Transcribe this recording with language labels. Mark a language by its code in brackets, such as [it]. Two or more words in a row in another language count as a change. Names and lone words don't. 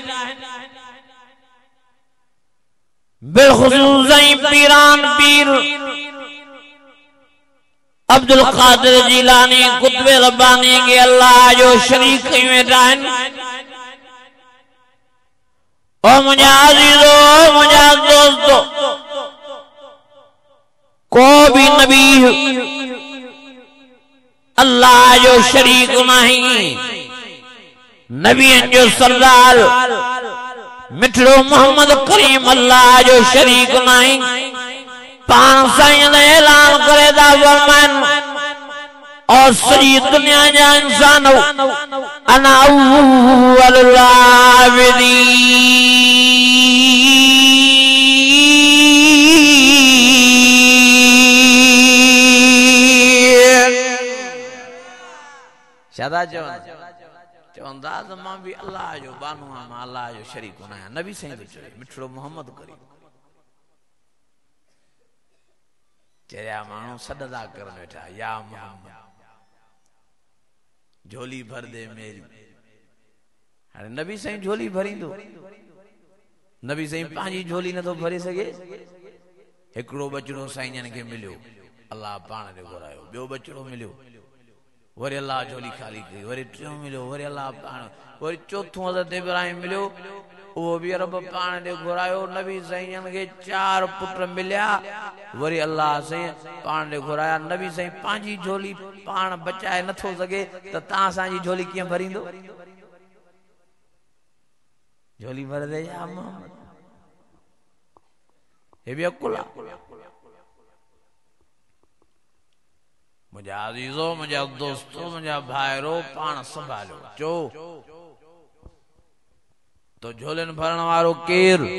[sd] बिलख़ुसूस पीरान पीर अब्दुल क़ादिर जीलानी कुतुब रब्बानी के अल्लाह जो शरीक कयूं वेठा आहिनि। ओ मुंहिंजा अज़ीज़ो मुंहिंजा दोस्तो को भी नबी अल्लाह जो शरीक नहीं। नबियन जो सरदार मिठड़ो मोहम्मद करीम अल्लाह जो शरीक नहीं। पान साईं ने ऐलान करे दा फरमान और सॼी दुनिया जा इंसान [ar] أنا أول العابدين. [sd] शादा चवंदा त मां भी अल्लाह जो बानू आहियां मां अल्लाह जो शरीक न आहियां। नबी साईं तो चवे मिठड़ो मोहम्मद करीम चरिया माण्हू सॾदा करनि वेठा [ur] یا محمد جھولی بھر دے میری. [sd] हाणे नबी साईं झोली भरींदो। नबी साईं पंहिंजी झोली नथो भरे सघे। हिकिड़ो बचड़ो साईं खे मिलियो अल्लाह पाण ॾे घुरायो। ॿियो बचड़ो मिलियो वरी अल्लाह झोली खाली कई। वरी टियों मिलियो वरी अल्लाह पाण। वरी चौथों हज़रत इब्राहिम मिलियो वो भी रब पाण ॾे घुरायो। नबी साईं खे 4 पुट मिलिया वरी अल्लाह साईं पाण ॾे घुराया। नबी साईं पंहिंजी झोली पाण बचाए नथो सघे त तव्हां असांजी झोली कीअं भरींदो। [ur] جھولی بھر دے یا محمد. [sd] हे भी अकुल आहे। मुंहिंजा अज़ीज़ो मुंहिंजा दोस्तो मुंहिंजा भाइरो पाण संभालियो। चो तो झोलन भरण वारो केर।